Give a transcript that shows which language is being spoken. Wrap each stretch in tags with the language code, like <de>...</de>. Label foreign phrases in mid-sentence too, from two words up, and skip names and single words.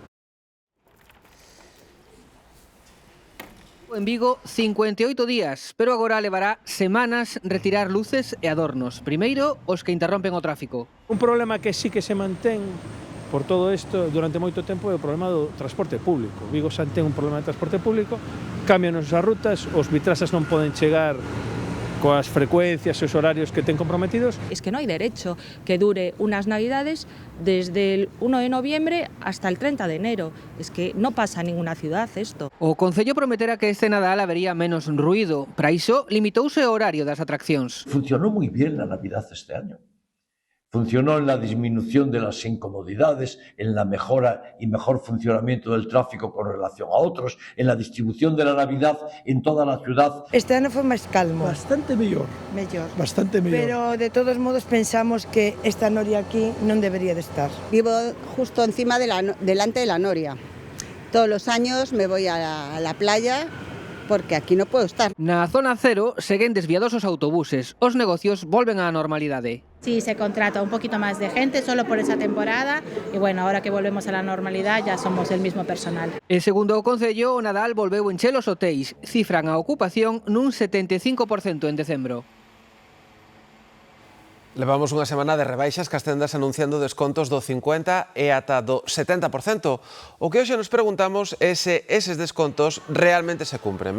<gl>En Vigo, 58 días, pero agora levará semanas retirar luces e adornos. Primeiro, os que interrompen o tráfico. Un problema que sí que se mantén por todo isto durante moito tempo é o problema do transporte público. Vigo xa ten un problema de transporte público, cambian as rutas, os vitraxas non poden chegar coas frecuencias e os horarios que ten comprometidos.</gl> <es>Es que no hay derecho que dure unas navidades desde el 1 de noviembre hasta el 30 de enero. Es que no pasa en ninguna ciudad esto.</es> <gl>O Concello prometera que este Nadal habería menos ruido. Para iso, limitouse o horario das atraccións.</gl> <es>Funcionó muy bien la Navidad este año. Funcionó en la disminución de las incomodidades, en la mejora y mejor funcionamiento del tráfico con relación a otros, en la distribución de la Navidad en toda la ciudad.</es> <gl>Este ano foi máis calmo. Bastante mellor. Bastante mellor. Pero de todos modos pensamos que esta noria aquí non debería de estar.</gl> <es>Vivo justo encima delante de la noria. Todos los años me voy a la playa porque aquí no puedo estar.</es> <gl>Na zona cero seguen desviados os autobuses. Os negocios volven á normalidade.</gl> <es>Sí, se contrata un poquito más de gente solo por esa temporada y bueno, ahora que volvemos a la normalidad ya somos el mismo personal.</es> <gl>E segundo o Concello, o Nadal volveu encher os hotéis. Cifran a ocupación nun 75% en decembro. Levamos unha semana de rebaixas que as tendas anunciando descontos do 50% e ata do 70%. O que hoxe nos preguntamos é se eses descontos realmente se cumpren.</gl>